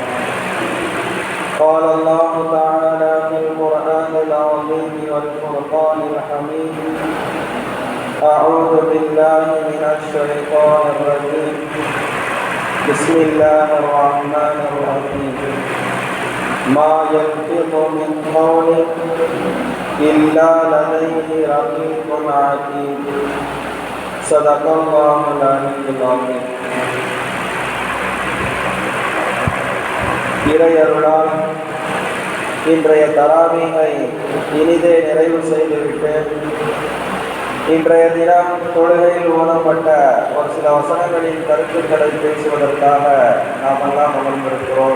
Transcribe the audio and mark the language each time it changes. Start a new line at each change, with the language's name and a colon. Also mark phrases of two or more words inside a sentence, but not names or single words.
Arabic: قال الله تعالى في القرآن العظيم والفرقان الحميد: أعوذ بالله من الشيطان الرجيم، بسم الله الرحمن الرحيم. ما يلفظ من قول إلا لديه رقيب عتيد. صدق الله العلي العظيم.
Tamil: இறையருளால் இன்றைய தராவீகை இனிதே நிறைவு செய்துவிட்டு இன்றைய தினம் தொழுகையில் ஓதப்பட்ட ஒரு சில வசனங்களின் கருத்துக்களை பேசுவதற்காக நாம் எல்லாம் அமர்ந்திருக்கிறோம்.